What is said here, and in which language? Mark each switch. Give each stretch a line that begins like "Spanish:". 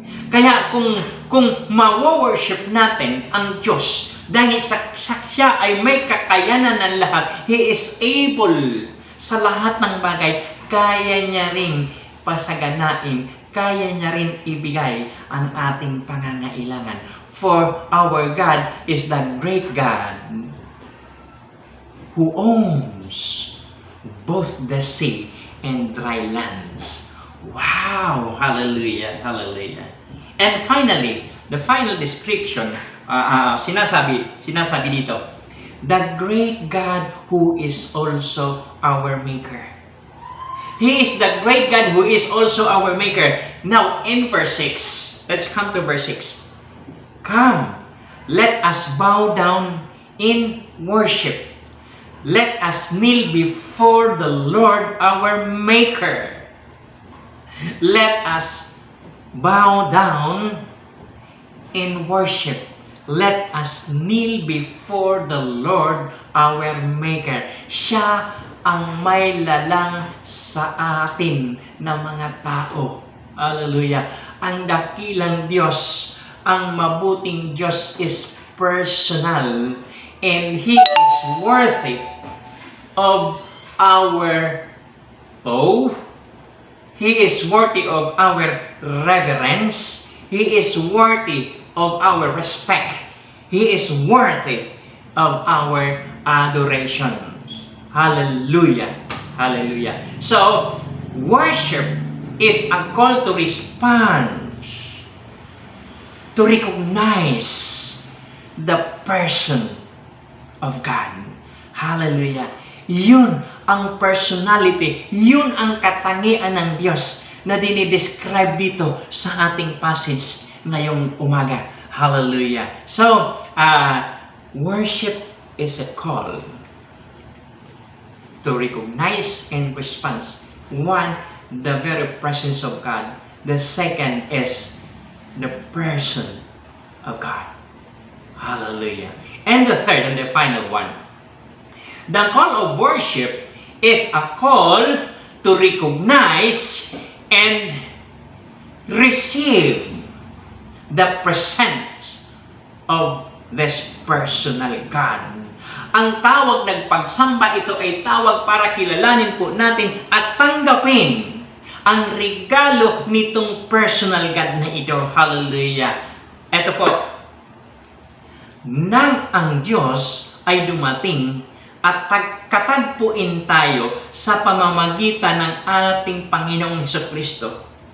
Filipino: Kaya kung ma-worship natin ang Diyos, dahil siya ay may kakayanan ng lahat,
English: He is able
Filipino: sa lahat ng bagay, kaya niya ring pasaganain, kaya niya rin ibigay ang ating pangangailangan.
English: For our God is the great God who owns both the sea and dry lands. Wow! Hallelujah! Hallelujah! And finally, the final description,
Filipino: sinasabi dito,
English: the great God who is also our Maker. He is the great God who is also our Maker. Now, in verse 6, let's come to verse 6. Come, let us bow down in worship. Let us kneel before the Lord our Maker. Let us bow down in worship. Let us kneel before the Lord our Maker.
Filipino: Siya ang may lalang sa atin na mga tao.
English: Hallelujah.
Filipino: Ang dakilang Diyos, ang mabuting Diyos
English: is personal, and He is worthy of our awe. He is worthy of our reverence. He is worthy of our respect. He is worthy of our adoration. Hallelujah. Hallelujah. So, worship is a call to respond, to recognize the person of God. Hallelujah.
Filipino: Yun ang personality, yun ang katangian ng Diyos na dinidescribe dito sa ating passage ngayong umaga.
English: Hallelujah. So, worship is a call to recognize and respond. One, the very presence of God. The second is the person of God. Hallelujah. And the third and the final one. The call of worship is a call to recognize and receive the presence of this personal God.
Filipino: Ang tawag ng pagsamba ito ay tawag para kilalanin po natin at tanggapin ang regalo nitong
English: personal God
Filipino: na ito. Hallelujah. Ito po, nang ang Diyos ay dumating at katagpuin tayo sa pamamagitan ng ating Panginoong Hesukristo.